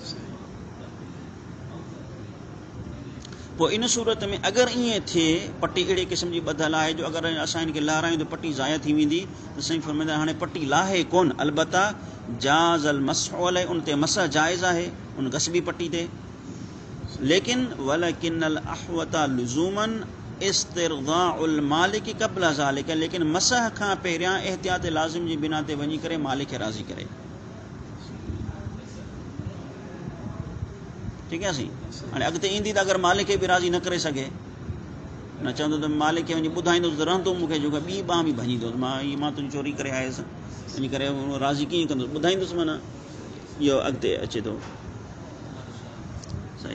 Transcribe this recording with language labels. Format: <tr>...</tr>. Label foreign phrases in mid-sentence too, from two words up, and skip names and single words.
<sd>पोइ इन सूरत में अगरि ईअं थिए, पटी अहिड़े क़िस्म जी ॿधल आहे जो अगरि असां हिनखे लहरायूं त पटी ज़ाया थी वेंदी, त साईं फरमाईंदा हाणे पटी लाहे कोन, अलबत्ता जाज़ल मसहु अलैहि, उन ते मसह जाइज़ आहे उन गसबी पटी ते, लेकिन</sd> <ar>ولكن الأحوط لزوماً استرضاء المالك قبل ذلك,</ar> <sd>लेकिन मसह खां पहिरियां एहतियात लाज़िम जी बिना ते वञी करे मालिक खे राज़ी करे, ठीकु आहे साईं। हाणे अॻिते ईंदी त अगरि मालिक खे बि राज़ी न करे सघे, न चवंदो त मालिक खे वञी ॿुधाईंदुसि त रहंदो मूंखे, जो ॿी ॿांह बि भञींदुसि, मां तुंहिंजी चोरी करे आयुसि, वञी करे राज़ी कीअं कंदुसि, ॿुधाईंदुसि, माना इहो अॻिते अचे थो सही।</sd>